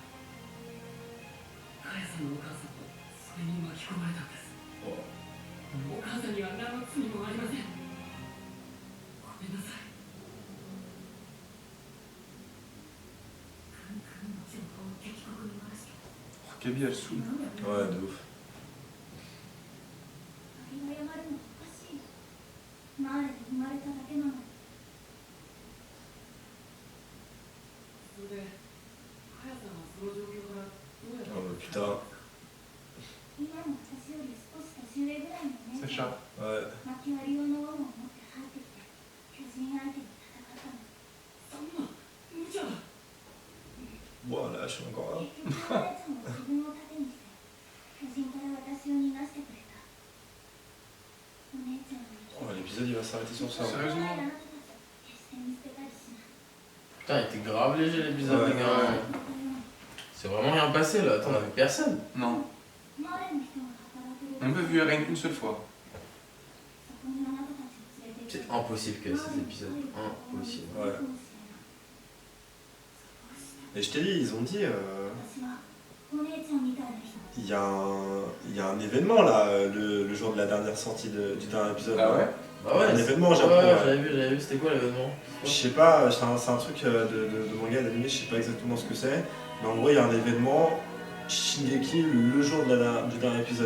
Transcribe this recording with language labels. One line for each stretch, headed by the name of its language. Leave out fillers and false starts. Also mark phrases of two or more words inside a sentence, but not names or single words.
Japanese: カヤさんのお母さんもそれに巻き込まれたんです。お母さんには何の罪もありません。ごめんなさい。カンカンの情報を敵国に回して。
French: Oh, Kaby, elle saoule. Ouais, de ouf.
Japanese: あれが謝るのおかしい。マーレで生まれただけなのに。それで、カヤさんはその状況からどうやって
French: Oh, putain.
Japanese: 今の私より少し年上ぐらいのお姉
French: C'est
Japanese: ちゃん。
French: chat. Ouais.
Japanese: 薪割り用の斧を持って入ってきて、巨人相手に戦ったの。そんな無茶だ。
French: Bon, là, je suis encore là.
Japanese: 結局お姉ちゃんは自分を盾にして、巨人から私を逃がしてくれた。お姉ちゃんは
French: Oh, l'épisode il va s'arrêter sur ça. Sérieusement?
Japanese: あなたたちを決して見捨てたりしない。
French: Putain, il était grave léger l'épisode, Ouais, les gars. C'est vraiment rien passé là, attends, on avait personne. Non.
Japanese: マーレの人が働いてる。
French: On n'a pas vu Eren une seule fois.
Japanese: そこにあなたたちを連れて行く。
French: C'est impossible que cet épisode. Impossible. Ouais. Et je t'ai dit, ils ont dit.
Japanese: 私はお姉ちゃんみたいな人。
French: Il y a un événement là, le jour de la dernière sortie du dernier épisode. Ah ouais? Bah ouais, Un c'est- événement au ouais, Japon. ouais, Ouais. j'avais vu, c'était quoi l'événement? Je sais pas, c'est un truc de manga d'animé, je sais pas exactement ce que c'est. Mais en gros, il y a un événement Shingeki le jour de du dernier épisode.